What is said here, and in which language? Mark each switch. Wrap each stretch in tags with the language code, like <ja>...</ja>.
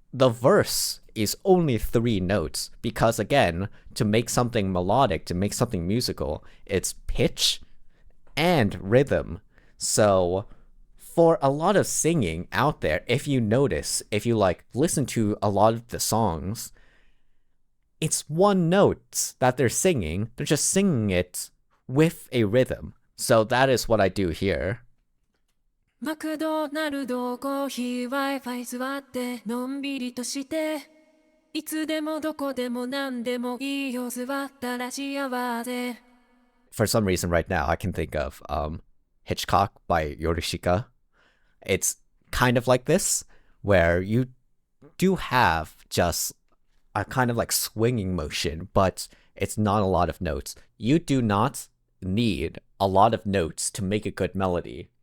<en>The verse is only 3 notes because, again, to make something melodic, to make something musical, it's pitch and rhythm. So for a lot of singing out there, if you notice, if you like listen to a lot of the songs, it's 1 note that they're singing. They're just singing it with a rhythm. So that is what I do here.</en> <ja>マクドナルドコーヒー Wi-Fi 座ってのんびりとしていつでもどこでも何でもいいよ座ったら幸せ</ja> <en>for some reason right now I can think of Hitchcock by Yorishika. It's kind of like this, where you do have just a kind of like swinging motion, but it's not a lot of notes. You do not need a lot of notes to make a good melody.</en>